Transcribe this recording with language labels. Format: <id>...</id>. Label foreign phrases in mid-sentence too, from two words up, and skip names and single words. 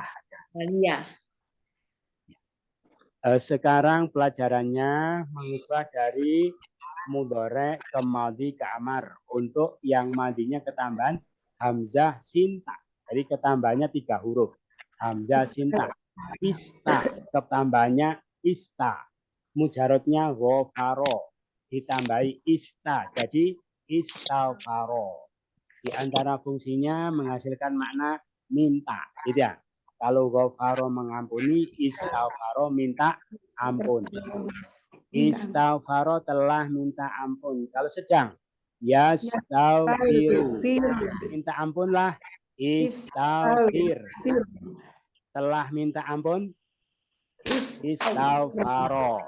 <id>Waliyah. Sekarang pelajarannya mengubah dari mudhari ke madhi ke amar. Untuk yang madhinya ketambahan hamzah sinta. Jadi ketambahannya 3 huruf. Hamzah sinta. Ista. Ketambahannya ista. Mujarotnya ghafaro. ditambahi ista. Jadi istaghfaro. Di antara fungsinya menghasilkan makna minta, gitu ya. Kalau ghafaro mengampuni, istaghfaro minta ampun. Istaghfaro telah minta ampun. Kalau sedang, yastaghfiru. Minta ampunlah, istaghfir. Telah minta ampun, istaghfaro.</id>